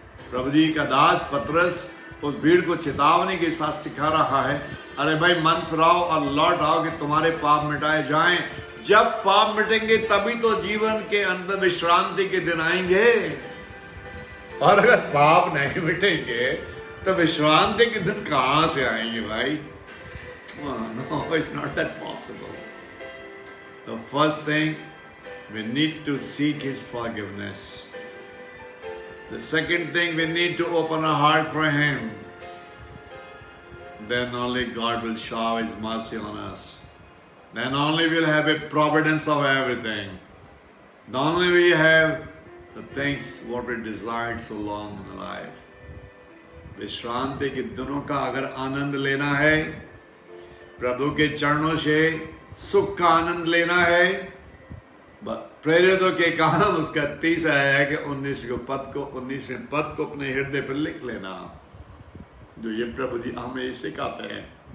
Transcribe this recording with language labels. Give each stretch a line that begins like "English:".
Hindi: प्रभु जी का दास पतरस उस भीड़ को चेतावनी के साथ सिखा रहा है, अरे भाई मन फिराओ और लौट आओ कि तुम्हारे पाप मिटाए जाएं। जब पाप मिटेंगे तभी तो जीवन के अंदर विश्रांति के दिन आएंगे। और अगर पाप नहीं मिटेंगे तो विश्रांति के दिन कहां से आएंगे भाई?
English: No, it's not that possible. The first thing, we need to seek His forgiveness. The second thing, we need to open our heart for Him. Then only God will shower His mercy on us. Then only we'll have a providence of everything. Then only we have the things what we desired so long in life.
Hindi: विश्रांति के दिनों का अगर आनंद लेना है, प्रभु के चरणों से सुख का आनंद लेना है, प्रेरितों के काम उसका 30 है कि 19वें पद को अपने हृदय पर लिख लेना, जो ये प्रभु जी हमें सिखाते हैं।